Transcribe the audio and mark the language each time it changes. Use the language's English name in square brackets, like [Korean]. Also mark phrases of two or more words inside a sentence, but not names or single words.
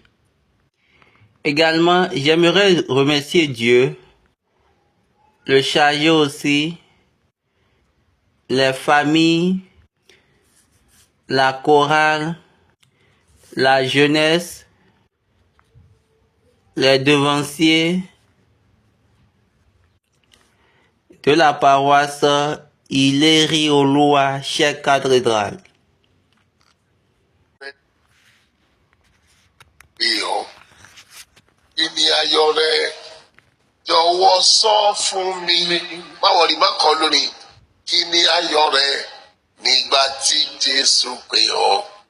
[French] Également, j'aimerais remercier Dieu, le charger aussi, les familles, la chorale, la jeunesse, les devanciers de la paroisse Ileri Oluwa chez Cathédrale. [Yoruba] Ìní ayọ̀ rẹ jọ̀wọ́ sọ fún mi. Báwo ni má kọ lónìí? Kí ni ayọ̀ rẹ nígbà tí Jésù pè ọ́?